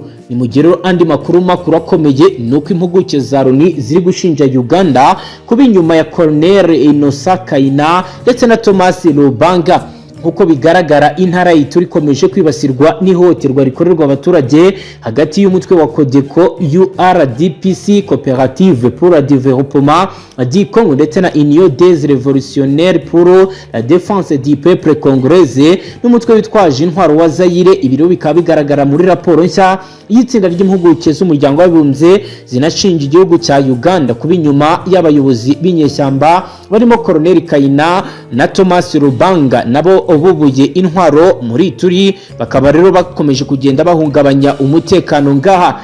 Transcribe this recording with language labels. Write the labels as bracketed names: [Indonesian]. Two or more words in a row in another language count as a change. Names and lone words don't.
[Kinyarwanda] Ni mu gihe andi makuru akomeye nuko impuguke za Loni ziri gushinja Uganda kuba inyuma ya Colonel Innocent Kayina ndetse na Thomas Lubanga. Nkuko bigaragara intara y'Ituri ikomeje kwibasirwa n'ihohoterwa rikorerwa abaturage hagati y'umutwe wa Codeco URDPC Coopérative pour le développement du Congo ndetse na Union des révolutionnaires pour la défense du peuple congolais n'umutwe witwaje intwaro wa Zaire. Ibiro bikaba bigaragara muri raporo nshya y'itsinda ry'impuguke z'umuryango w'abibumbye zinashinja igihugu cya Uganda kuba inyuma y'abayobozi b'inyeshyamba barimo Colonel Kayina na Thomas Lubanga nabo ububuye intwaro muri Ituri, bakaba rero bakomeje kugenda bahungabanya umutekano ngaha.